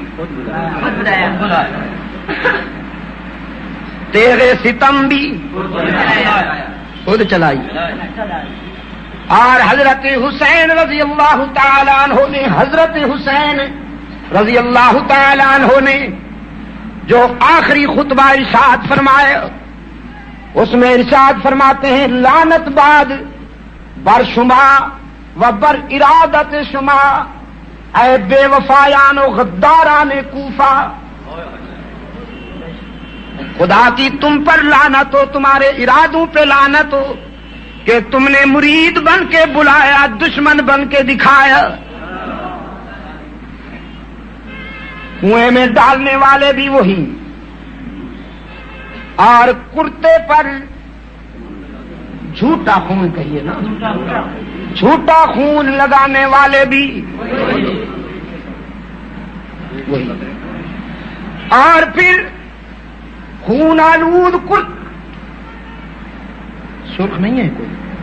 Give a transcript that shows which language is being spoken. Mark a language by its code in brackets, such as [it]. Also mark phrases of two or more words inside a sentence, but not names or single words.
[ur] تیرے ستم بھی خود چلائی، اور حضرت حسین [ar] رضی اللہ تعالیٰ [ur] عنہ نے، حضرت حسین [ar] رضی اللہ تعالیٰ عنہ [ur] نے جو آخری خطبہ ارشاد فرمایا اس میں ارشاد فرماتے ہیں [fa] لعنت بعد بر شما و بر ارادت شما اے بے وفایان و غداران کوفہ، [ur] خدا کی تم پر لعنت ہو، تمہارے ارادوں پہ لعنت ہو کہ تم نے مرید بن کے بلایا، دشمن بن کے دکھایا۔ کنویں میں ڈالنے والے بھی وہی، اور کرتے پر جھوٹا خون کہیے نا، جھوٹا خون لگانے والے بھی وہی، اور پھر خون آلود کرت، سرخ نہیں ہے کوئی،